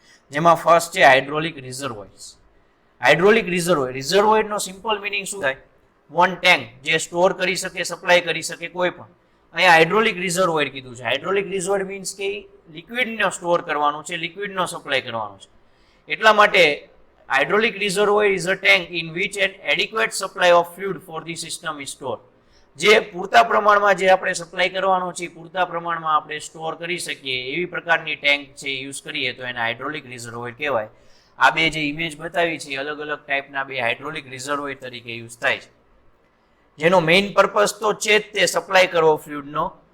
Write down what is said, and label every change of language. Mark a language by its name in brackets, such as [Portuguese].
[Gujarati] જેમાં ફર્સ્ટ છે hydraulic રિઝર્વોયર્સ. Hydraulic રિઝર્વોયરનો simple meaning શું થાય? વન ટેન્ક જે સ્ટોર કરી શકે, સપ્લાય કરી શકે કોઈ પણ. અહીંયા હાઇડ્રોલિક રિઝર્વોયર કીધું છે. હાઇડ્રોલિક રિઝર્વોયર મીન્સ કે લિક્વિડનો સ્ટોર કરવાનું છે, લિક્વિડનો સપ્લાય કરવાનો છે. [English] એટલા માટે hydraulic reservoir is a tank in which an adequate supply of fluid for the system is stored. [Gujarati] જે પૂરતા પ્રમાણમાં જે આપણે સપ્લાય કરવાનો છે પૂરતા પ્રમાણમાં આપણે સ્ટોર કરી શકીએ એવી પ્રકારની ટેન્ક છે યુઝ કરીએ તો એને હાઇડ્રોલિક રિઝર્વોયર કહેવાય. આ બે જે ઇમેજ બતાવી છે અલગ અલગ ટાઈપના બે હાઇડ્રોલિક રિઝર્વોયર તરીકે યુઝ થાય છે, જેનો મેઇન પર્પઝ તો છે જ તે સપ્લાય કરવો ફ્લુઇડનો.